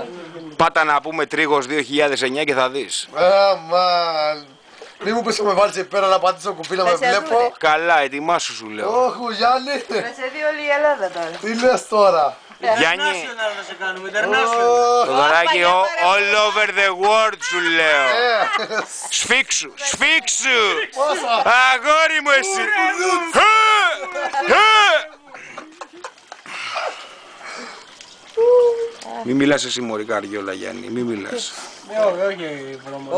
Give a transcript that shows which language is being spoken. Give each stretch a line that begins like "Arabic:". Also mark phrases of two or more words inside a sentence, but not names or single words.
Greek: Πάτα να πούμε Τρίγος 2009 και θα δεις. Αμάν. Μη μου πεις να με βάλεις εκεί πέρα να πατήσω κουμπί να με βλέπω. Καλά, ετοιμάσου σου λέω. Όχι Γιάννη. Θα σε δει όλη η Ελλάδα τώρα. Τι λες τώρα. Γιάννη, International να σε κάνουμε, international. Θοδωράκη,
English: all over the world
Greek: σου λέω. Σφίξου. Αγόρι μου εσύ. Μη μιλάς εσύ μωρή καριόλα Γιάννη, μη μιλάς. Όχι βρωμόλα.